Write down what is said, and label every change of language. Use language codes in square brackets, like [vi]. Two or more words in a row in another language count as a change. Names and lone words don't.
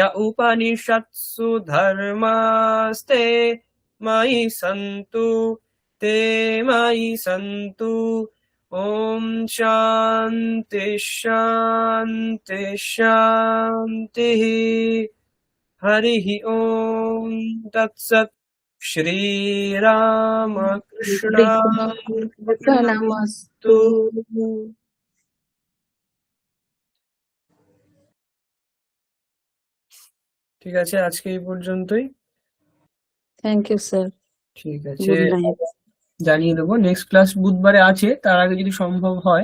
[sa] उपनिषत्सु धर्मास्ते मयि सन्तु ते मयि सन्तु ॐ शान्ति शान्ति शान्तिः हरिः ॐ तत्सत् श्रीरामकृष्णार्पणमस्तु। [bn] ঠিক আছে, আজকে এই পর্যন্তই। [en] thank you sir. [bn] ঠিক আছে, [en] good night. [bn] জানিয়ে দেবো [en] next class [bn] বুধবারে আছে, তার আগে যদি সম্ভব হয়।